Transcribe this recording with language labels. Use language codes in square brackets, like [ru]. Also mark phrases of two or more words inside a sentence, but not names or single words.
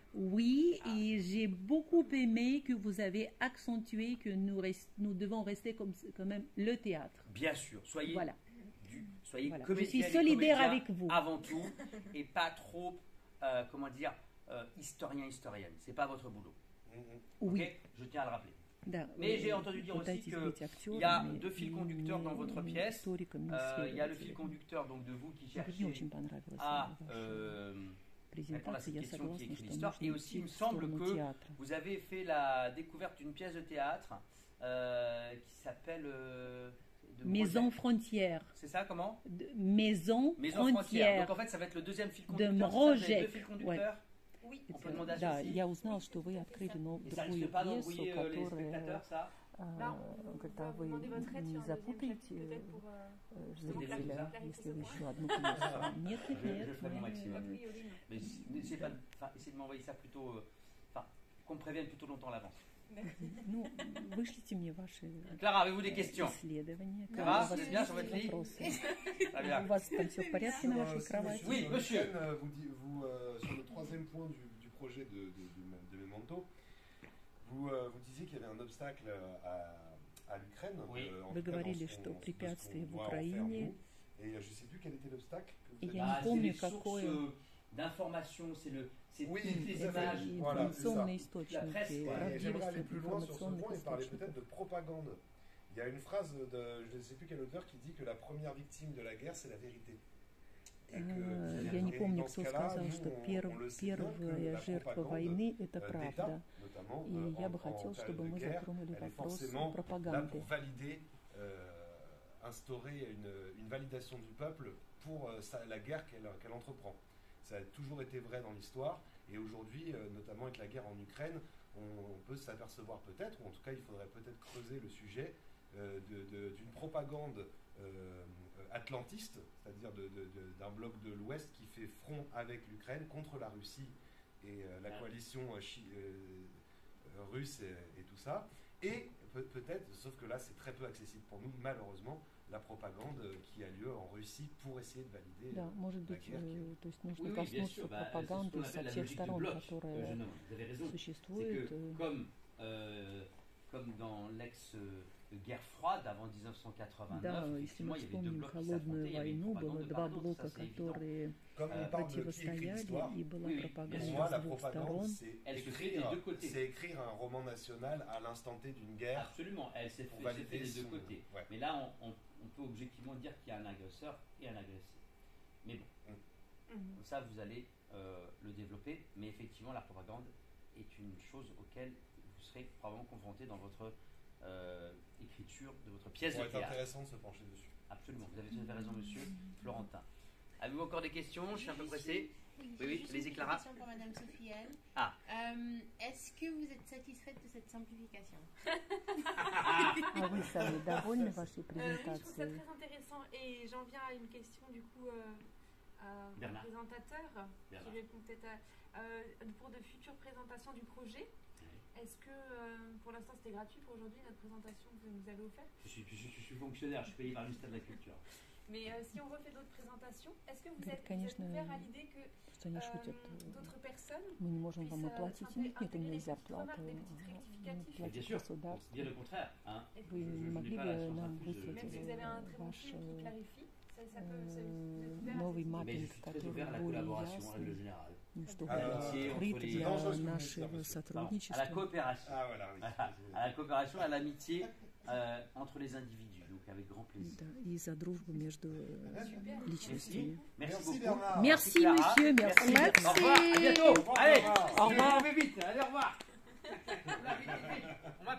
[fr] Oui, et j'ai beaucoup aimé que vous avez accentué que nous devons rester comme, quand même le théâtre. Bien sûr, soyez, Voilà. soyez Voilà. comédiennes Je suis et solidaire comédiens avec vous. avant tout, et pas trop, comment dire, historien-historienne. C'est pas votre boulot. Oui. Ok, je tiens à le rappeler. [ru] Да, [fr] Mais j'ai entendu dire aussi [ru] пытайтесь [fr] que [ru] быть актерами [fr] il y a [ru] и [fr] deux fils conducteurs dans votre [ru] не [fr] pièce. [ru] историками, [fr] Il y a le fil [ru] исследователями. [fr] conducteur donc de vous qui [ru] Мне [fr] cherchez [ru] очень понравилась [fr] à [ru] ваша [fr] répondre à [ru] презентация. [fr] cette [ru] Я [fr] question qui [ru] согласна, [fr] écrit [ru] что [fr] l'histoire. [ru] нужно [fr] Et aussi, il [ru] идти [fr] me [ru] в [fr] semble [ru] сторону [fr] que [ru] театра. [fr] vous avez fait la découverte d'une pièce de théâtre qui s'appelle de Maison Mroget. frontière. C'est ça, comment? Maison Frontière. frontière. Donc en fait, ça va être le deuxième fil De conducteur. Vous avez Mroget. deux fils conducteurs. Oui. On peut demander à [ru] Да, [fr] ceci. [ru] я узнал, что вы открыли [fr] Et ça [ru] другую [fr] risque pas [ru] пьесу, [fr] d'embrouiller les [ru] которая, [fr] spectateurs, ça? [ru] когда вы [fr] Demander votre aide [ru] не [fr] sur un deuxième [ru] запутаете [fr] chapitre, peut-être pour. [ru] зрителя, [fr] Des [ru] если вы [fr] choses. [ru] еще одну пьесу. Нет, [fr] Je ferai mon [ru] мы- [fr] maximum. A priori, non. Mais n'essayez pas, essayez de m'envoyer ça plutôt, qu'on me prévienne plutôt longtemps à l'avance. [ru] Ну, вышлите мне ваши [fr] Clara, avez-vous des questions? [ru] исследования. [fr] Ça va? [ru] Когда у [fr] Vous [ru] вас [fr] êtes bien [ru] есть [fr] sur votre lit? [ru] вопросы. [fr] Très bien. [ru] У вас там все в порядке на вашей кровати? [fr] Oui, monsieur. Sur le troisième point du projet de Memento, vous disiez qu'il y avait un obstacle à l'Ukraine. Oui. En [ru] Вы [fr] tout cas, [ru] говорили, [fr] dans ce [ru] что [fr] qu'on [ru] препятствие в [fr] voit en faire, [ru] Украине. [fr] nous. Et je ne sais plus quel était l'obstacle que vous Et avez [ru] я не [fr] C'est [ru] помню, [fr] les sources [ru] какое. [fr] d'information, c'est Oui, toutes les tout à fait. images. Voilà, [ru] Информационные [fr] La [ru] источники, [fr] presse, Et ouais. j'aimerais [ru] правдивость [fr] aller plus loin sur ce [ru] информационных [fr] point et parler [ru] источников. [fr] peut-être de propagande. Il y a une phrase de je ne sais plus quel auteur qui dit que la première victime de la guerre, c'est la vérité. Et [ru] Я не [fr] et [ru] помню, [fr] dans ce [ru] кто [fr] cas-là, [ru] сказал, [fr] nous, [ru] что [fr] on le sait bien que [ru] первая [fr] la [ru] жертва [fr] propagande, [ru] войны – это [fr] d'État, [ru] правда. [fr] notamment, [ru] И я бы [fr] en [ru] хотел, [fr] période [ru] чтобы [fr] de [ru] мы [fr] guerre, [ru] затронули [fr] elle est [ru] вопрос [fr] forcément là [ru] пропаганды. [fr] pour valider, instaurer une validation du peuple pour la guerre qu'elle entreprend. Ça a toujours été vrai dans l'histoire, et aujourd'hui, notamment avec la guerre en Ukraine, on peut s'apercevoir peut-être, ou en tout cas il faudrait peut-être creuser le sujet d'une propagande atlantiste, c'est-à-dire d'un bloc de l'Ouest qui fait front avec l'Ukraine contre la Russie et la coalition russe et tout ça. Et peut-être, sauf que là c'est très peu accessible pour nous, malheureusement, la propagande qui a lieu en Russie pour essayer de valider [ru] Да, может [fr] la [ru] быть, [fr] guerre qui [ru] то есть нужно [fr] Oui, oui, bien [ru] коснуться [fr] sûr. C'est ce [ru] пропаганды [fr] qu'on [ru] со [fr] appelle la [ru] всех [fr] logique du [ru] сторон, [fr] bloc, [ru] которая [fr] jeune homme. Vous avez raison. C'est [ru] существует. [fr] que comme dans l'ex guerre froide avant 1989. [ru] Да, если [fr] Effectivement, [ru] мы [fr] il y avait deux [ru] вспомним [fr] blocs qui [ru] холодную [fr] s'affrontaient, il y avait une [ru] войну, было [fr] propagande de [ru] два [fr] part et d'autre, [ru] блока, [fr] ça, c'est évident. [ru] которые [fr] Comme on parle de qui écrit [ru] противостояли, [fr] l'histoire, [ru] и была [fr] Oui, [ru] пропаганда [fr] pour moi, [ru] с [fr] la [ru] двух [fr] propagande, [ru] сторон. [fr] Elle se fait des deux côtés. c'est écrire un roman national à l'instant T d'une guerre. Absolument, elle s'est Pour fait valider des deux son- côtés. ouais. Mais là, on peut objectivement dire qu'il y a un agresseur et un agressé. Mais bon, comme ça, vous allez le développer. Mais effectivement, la propagande est une chose auquel vous serez probablement confronté dans votre écriture de votre pièce Ça de pourrait être théâtre. intéressant de se pencher dessus. Absolument, vous avez tout à fait raison, monsieur Florentin. Avez-vous encore des questions? Je suis un peu pressé. Oui, juste une allez-y, petite Clara. question pour Madame Sophielle. Ah. Est-ce que vous êtes satisfaite de cette simplification? [ru] А вы сами довольны вашей [fr] Je trouve ça [ru] презентацией? [fr] très intéressant et j'en viens à une question du coup au Bernard. présentateur Bernard. qui répond peut-être pour de futures présentations du projet. Est-ce que pour l'instant c'était gratuit pour aujourd'hui notre présentation que vous nous avez offerte? Je suis fonctionnaire, je suis payé par le ministère de la Culture. Mais si on refait d'autres présentations, est-ce que vous [ru] Да, [fr] êtes [ru] конечно, [fr] ouvert à l'idée que [ru] Что они шутят. [fr] d'autres personnes [ru] Мы не можем вам [fr] puissent [ru] оплатить. Нет, нет у меня [fr] intégrer des petites [ru] зарплаты. [fr] remarques, des petits [ru] Мы [fr] rectificatifs? Bien [ru] платит [fr] sûr, [ru] государство. [fr] bien le contraire. Hein. [ru] Вы не могли [fr] pas la [ru] бы [fr] science [ru] нам [fr] infuse de- [ru] выслать [fr] Même si vous avez un très bon [ru] ваш [fr] film qui clarifie, ça peut vous êtes ouvert à [ru] новый [fr] cette idée? Mais je [ru] маппинг, [fr] suis très [ru] который [fr] ouvert à la [ru] более [fr] collaboration en règle [ru] ясный, [fr] générale. [ru] чтобы [fr] Amitié [ru] открыт [fr] entre les- [ru] для [fr] Dangereuse communication, [ru] нашего [fr] monsieur. Pardon, à la [ru] сотрудничества. [fr] coopération. Ah voilà, oui. À la coopération, à l'amitié entre les individus. Donc avec grand plaisir. [ru] Да, и за дружбу между личностями. [fr] Merci beaucoup. Bernard. Merci, Clara. monsieur, merci. Au revoir, à bientôt. Allez, Au revoir. allez, vite, allez, au revoir.